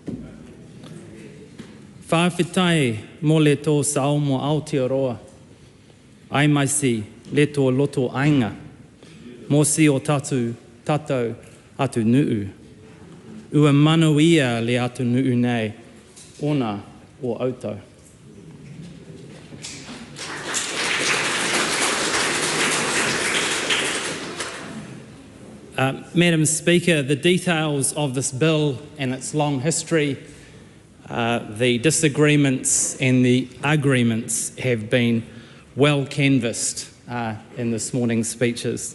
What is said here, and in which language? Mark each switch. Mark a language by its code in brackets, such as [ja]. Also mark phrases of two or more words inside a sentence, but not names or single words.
[sm] Whawhetai mo le tō sao mo Aotearoa, ai mai si le tō loto ainga, mo si o tātou atu nuu. Ua manuia le atu nuu nei, ona o autau. [en] Madam Speaker, the details of this bill and its long history, the disagreements and the agreements have been well canvassed in this morning's speeches.